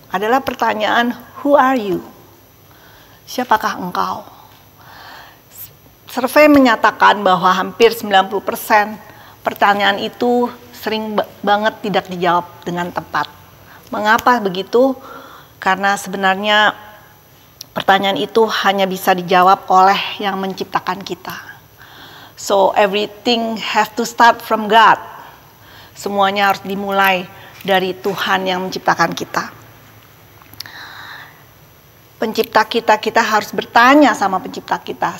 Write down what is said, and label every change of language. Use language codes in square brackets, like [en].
[id] Adalah pertanyaan, [en] who are you? [id] Siapakah engkau? Survei menyatakan bahwa hampir 90% pertanyaan itu sering banget tidak dijawab dengan tepat. Mengapa begitu? Karena sebenarnya pertanyaan itu hanya bisa dijawab oleh yang menciptakan kita. [en] So everything have to start from God. [id] Semuanya harus dimulai dari Tuhan yang menciptakan kita. Pencipta kita, kita harus bertanya sama pencipta kita.